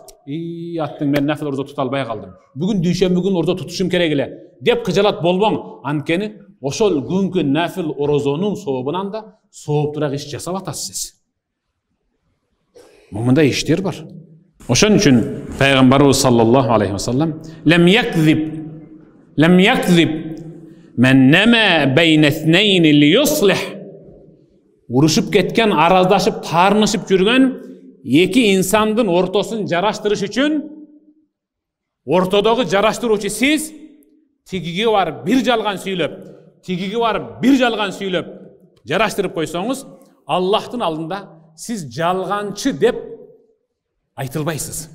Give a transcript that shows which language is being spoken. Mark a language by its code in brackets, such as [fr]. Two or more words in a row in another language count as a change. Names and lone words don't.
[ky] Аттың мен нафил ороза тута албай калдым. Бүгүн дүйшөмбү күн ороза тутушум керек эле деп кыжалат болбоң. Анткени ошол күнкү нафил орозонун сообунан да сооптураак иш жасап атасыз. Мындай иштер бар. Ошон үчүн Пайгамбарыбыз [ar] صلى الله عليه وسلم لم يكذب من نمى بين اثنين ليصلح. [ky] Урушуп кеткен, араздашып, таарынышып жүргөн эки инсандын ортосун жараштырыш үчүн ортодогу жараштыруучу сиз тигиге барып бир жалган сүйлөп, тигиге барып бир жалган сүйлөп жараштырып койсоңуз, Аллахтын алдында сиз жалганчы деп айтылбайсыз.